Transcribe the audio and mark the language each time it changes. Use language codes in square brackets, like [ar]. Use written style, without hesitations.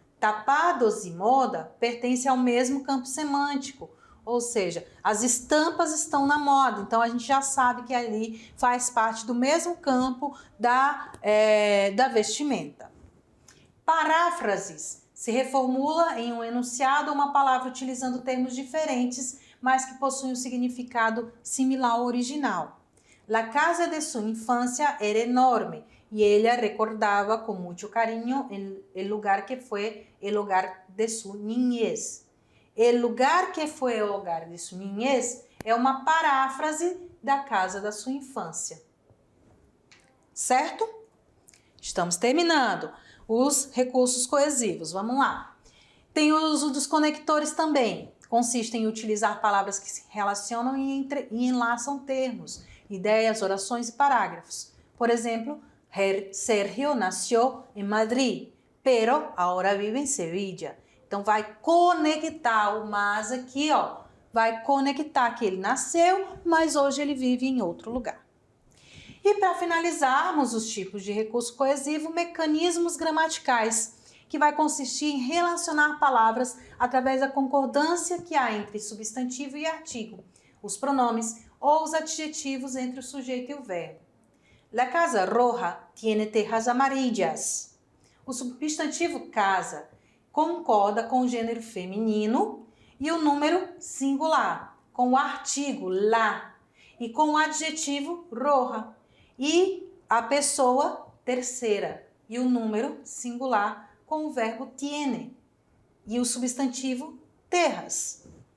[pt] Tapados e moda pertencem ao mesmo campo semântico, ou seja, as estampas estão na moda, então a gente já sabe que ali faz parte do mesmo campo da vestimenta. Paráfrases se reformula em um enunciado ou uma palavra utilizando termos diferentes, mas que possuem um significado similar ao original. [es] La casa de su infancia era enorme y ella recordaba con mucho cariño el lugar que fue el hogar de su niñez. El lugar que fue el hogar de su niñez [pt] é uma paráfrase da casa da sua infância. Certo? Estamos terminando. Os recursos coesivos, vamos lá. Tem o uso dos conectores também. Consiste em utilizar palavras que se relacionam e enlaçam termos, ideias, orações e parágrafos. Por exemplo, [es] Sergio nació en Madrid, pero ahora vive en Sevilla. [pt] Então, vai conectar o mas aqui, ó. Vai conectar que ele nasceu, mas hoje ele vive em outro lugar. E para finalizarmos os tipos de recurso coesivo, mecanismos gramaticais, que vai consistir em relacionar palavras através da concordância que há entre substantivo e artigo, os pronomes ou os adjetivos entre o sujeito e o verbo. [es] La casa roja tiene tejas amarillas. [pt] O substantivo casa concorda com o gênero feminino e o número singular, com o artigo la e com o adjetivo roja e a pessoa terceira e o número singular com o verbo tiene e o substantivo terras.